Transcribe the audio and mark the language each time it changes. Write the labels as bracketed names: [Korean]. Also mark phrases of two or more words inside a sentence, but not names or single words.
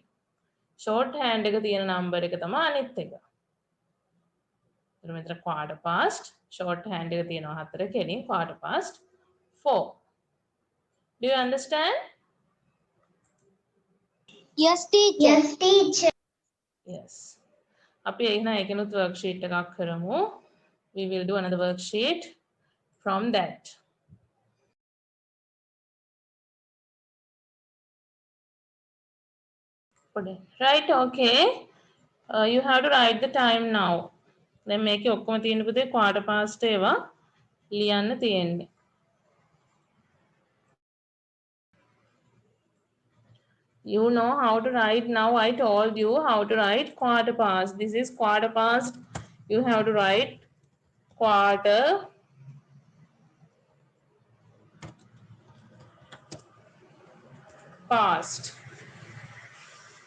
[English] short hand [Sinhala] එක තියෙන number එක තමයි අනිත් එක. එතකොට මෙතන [English] quarter past short hand [Sinhala] එක තියෙනවා 4 කෙලින් [English] quarter past [Sinhala] 4. [English] Do you understand? Yes, teacher. Yes, teacher. Yes. [Sinhala] අපි එහෙනම් ඒකෙනුත් worksheet එකක් කරමු. [English] We will do another worksheet from that. Right, okay. You have to write the time now. [Sinhala] දැන් මේකේ ඔක්කොම තියෙන පුතේ [English] quarter past [Sinhala] ඒවා ලියන්න තියෙන්නේ. [English] You know how to write now. I told you how to write quarter past. This is quarter past. You have to write quarter past.